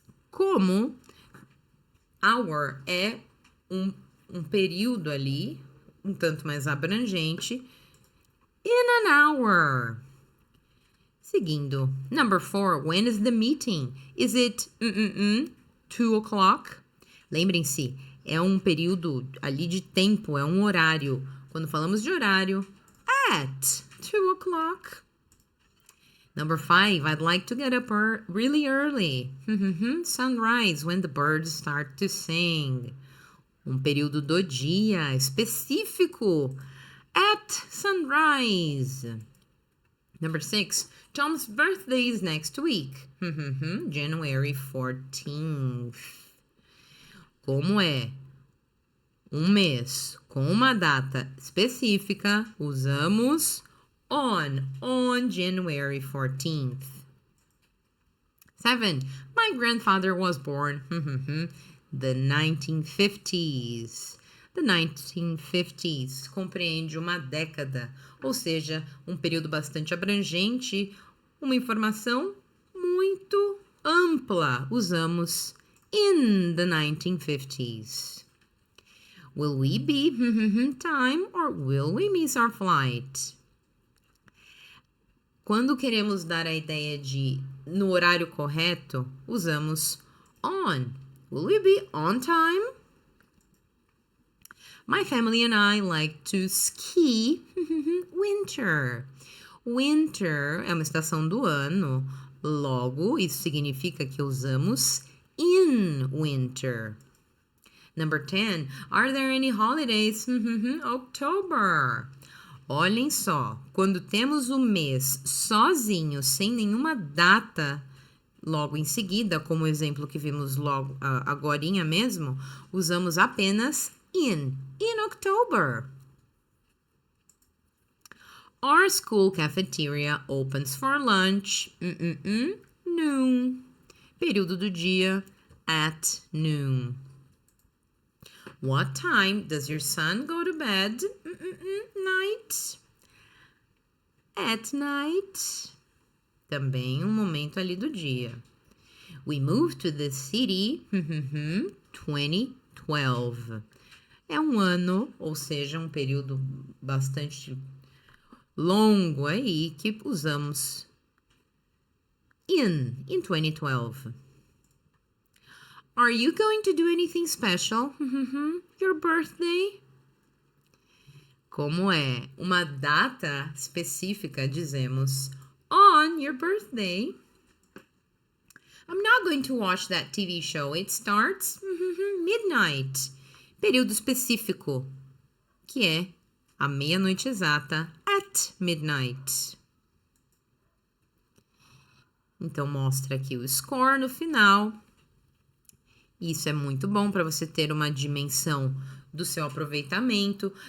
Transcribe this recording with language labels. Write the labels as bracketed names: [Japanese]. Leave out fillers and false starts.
[Portuguese] Como hour é um período ali, um tanto mais abrangente. [English] In an hour. [Portuguese] Seguindo. [English] Number 4, when is the meeting? Is it 2 o'clock? [Portuguese] Lembrem-se, é um período ali de tempo, é um horário. Quando falamos de horário, [English] at 2 o'clock. Number 5, I'd like to get up really early. Sunrise, when the birds start to sing. [Portuguese] Um período do dia específico. [English] At sunrise. Number 6, Tom's birthday is next week. January 14th. [Portuguese] Como é um mês com uma data específica, usamos [English] on January 14th. 7, my grandfather was born the 1950s. The 1950s [Portuguese] compreende uma década, ou seja, um período bastante abrangente, uma informação muito ampla. Usamos [English] in the 1950s. Will we be time or will we miss our flight? [Portuguese] Quando queremos dar a ideia de no horário correto, usamos on. [English] Will we be on time? My family and I like to ski winter. [Portuguese] Winter é uma estação do ano, logo isso significa que usamos [English] in winter. Number 10, are there any holidays? October. [Portuguese] Olhem só, quando temos o mês sozinho, sem nenhuma data logo em seguida, como o exemplo que vimos logo agorinha mesmo, usamos apenas [English] in October. Our school cafeteria opens for lunch. Noon. [Portuguese] Período do dia, [English] at noon. What time does your son go to bed? Night. At night. [Portuguese] Também um momento ali do dia. [English] We moved to the city 2012. [Portuguese] É um ano, ou seja, um período bastante longo aí que usamos [English] in 2012. Are you going to do anything special? Your birthday? [Portuguese] Como é uma data específica, dizemos [English] on your birthday. I'm not going to watch that TV show. It starts midnight. [Portuguese] Período específico, que é a meia-noite exata, [English] at midnight. [Portuguese] Então, mostra aqui o score no final. Isso é muito bom para você ter uma dimensão do seu aproveitamento.